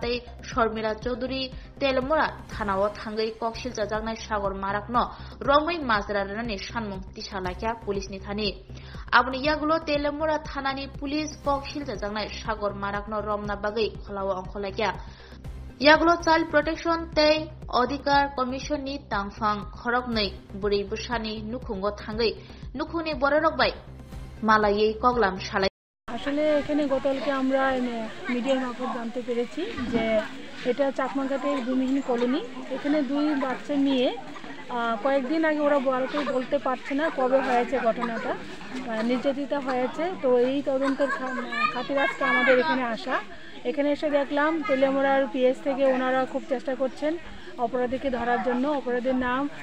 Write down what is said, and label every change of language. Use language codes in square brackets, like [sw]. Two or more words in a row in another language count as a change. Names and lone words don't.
[trp] tei Sharmila Chaudhary telemura thanawa thangai kokshilsa jagnai sagor marakno romoi majrarani sanmung tisalakya police ni thani Abni yagulo telemura thanani police kokshilsa jangnai sagor marakno romna bagai kholawa angkholakya yagulo [en] child protection [trp] tei adhikar commission ni tangphang khoroknei buri busani nukhungo thangai nukhuni bororok bai malayei koglam salai [bn] আসলে এখানে গতকালকে আমরা মিডিয়ার মারফত জানতে পেরেছি যে এটা চাকমাঘাটের ভূমিহীন কলোনি এখানে দুই বাচ্চা নিয়ে কয়েকদিন আগে ওরা বলতে পারছে না কবে হয়েছে ঘটনাটা নির্যাতিতা হয়েছে তো এই তদন্তের খাতিরে আজকে আমাদের এখানে আসা এখানে এসে দেখলাম তেলেমুড়ার পিএস থেকে ওনারা খুব চেষ্টা করছেন অপরাধীকে ধরার জন্য অপরাধীর নাম